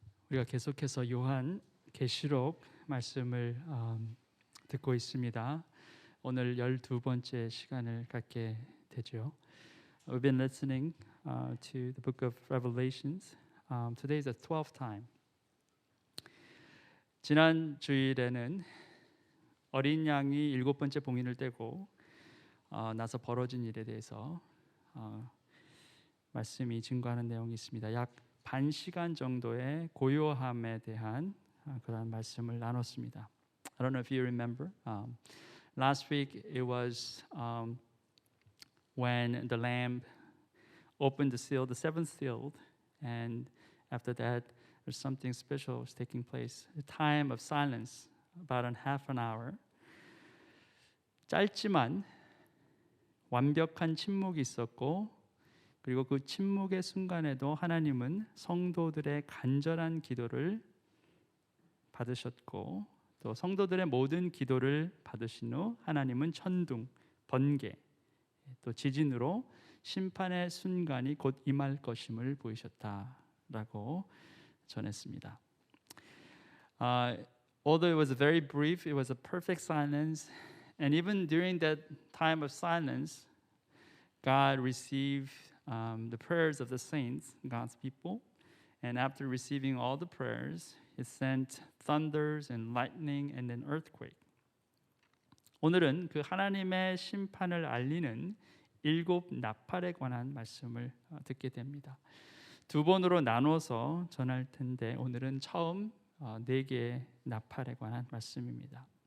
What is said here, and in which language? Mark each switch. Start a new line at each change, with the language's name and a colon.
Korean: 우리가 계속해서 요한 계시록 말씀을 듣고 있습니다. 오늘 12번째 시간을 갖게 되죠.
English: We've been listening to the book of Revelations. Today is the 12th time.
Korean: 지난 주일에는 어린 양이 7번째 봉인을 떼고 나서 벌어진 일에 대해서 말씀이 증거하는 내용이 있습니다. 약 반 시간 정도의 고요함에 대한 그런 말씀을 나눴습니다.
English: I don't know if you remember. Last week it was when the Lamb opened the seal, the seventh seal, and after that there's something special was taking place. A time of silence, about half an hour.
Korean: 짧지만 완벽한 침묵이 있었고 그리고 그 침묵의 순간에도 하나님은 성도들의 간절한 기도를 받으셨고 또 성도들의 모든 기도를 받으신 후 하나님은 천둥, 번개, 또 지진으로 심판의 순간이 곧 임할 것임을 보이셨다라고 전했습니다.
English: Although it was very brief, it was a perfect silence, and even during that time of silence, God received the prayers of the saints, God's people, and after receiving all the prayers, it sent thunders and lightning and an earthquake.
Korean: 오늘은 그 하나님의 심판을 알리는 7 나팔에 관한 말씀을 듣게 됩니다. 두 번으로 나눠서 전할 텐데 오늘은 처음 4개의 나팔에 관한 말씀입니다.